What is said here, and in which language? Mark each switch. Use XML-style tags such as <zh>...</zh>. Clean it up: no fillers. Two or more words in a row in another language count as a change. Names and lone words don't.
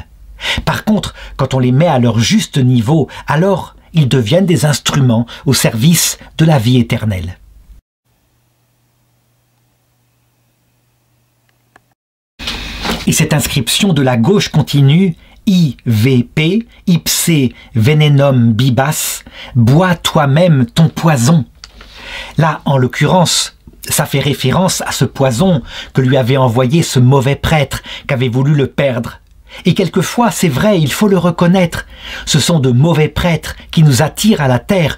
<fr>Par contre, quand on les met à leur juste niveau, alors ils deviennent des instruments au service de la vie éternelle. Et cette inscription de la gauche continue IVP,</fr> <la>ipse venenum bibas,</la> <fr>bois toi-même ton poison. Là, en l'occurrence, ça fait référence à ce poison que lui avait envoyé ce mauvais prêtre qu'avait voulu le perdre. Et quelquefois, c'est vrai, il faut le reconnaître, ce sont de mauvais prêtres qui nous attirent à la terre.</fr>